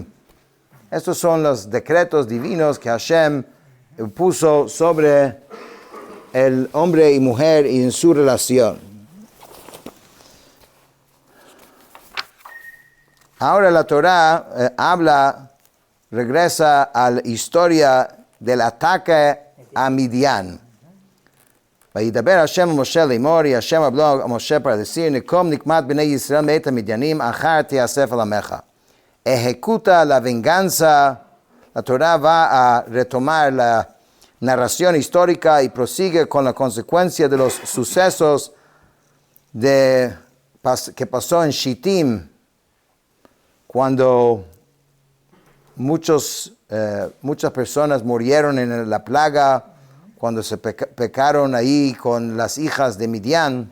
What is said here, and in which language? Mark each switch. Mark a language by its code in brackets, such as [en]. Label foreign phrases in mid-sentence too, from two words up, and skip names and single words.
[es] Estos son los decretos divinos que Hashem puso sobre el hombre y mujer y en su relación. Ahora la Torah regresa a la historia del ataque a Midian. [he] וידבר השם ומשה לאמור, [es] y Hashem habló a Moshe para decir, [he] נקום נקמת בני ישראל מאת המדיינים, אחר תיאסף על עמך. [es] Ejecuta la venganza. La Torah va a retomar la narración histórica y prosigue con la consecuencia de los sucesos que pasó en Shittim, cuando muchas personas murieron en la plaga, cuando se pecaron ahí con las hijas de Midian.